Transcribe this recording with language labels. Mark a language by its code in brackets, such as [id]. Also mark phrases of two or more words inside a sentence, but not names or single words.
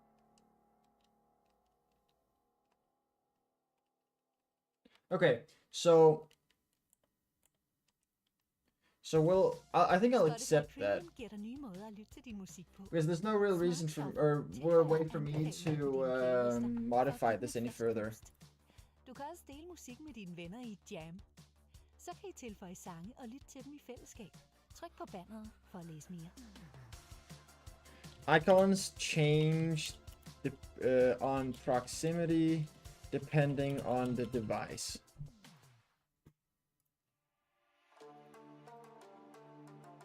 [en] Okay, so I think I'll accept that because there's no real reason for or way for me to modify this any further. [da] Du kan også dele musik med dine venner i et jam. Så kan I tilføje sange og lytte til dem i fællesskab. Tryk på banneret for at læse mere. [en] Icons change on proximity depending on the device.